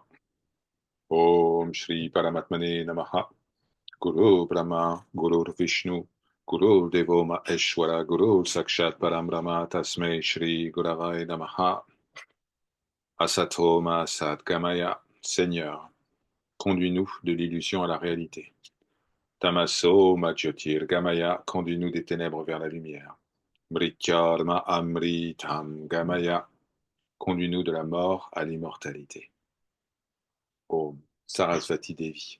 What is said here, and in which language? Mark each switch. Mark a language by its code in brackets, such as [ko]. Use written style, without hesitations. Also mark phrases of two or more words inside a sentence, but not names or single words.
[sa] ॐ श्री परमात्मने नमः. गुरु ब्रह्मा, गुरु विष्णु, गुरु देवो महेश्वर, गुरु साक्षात् परम ब्रह्म, तस्मै श्री गुरवे नमः. असतो मा सत् गमय. [fr] Seigneur, conduis-nous de l'illusion à la réalité. [sa] तमसो मा ज्योतिर् गमय, [fr] conduis-nous des ténèbres vers la lumière. [sa] मृत्योर्मा अमृतं गमय, [fr] conduis-nous de la mort à l'immortalité. [sa] ॐ सरस्वती देवी.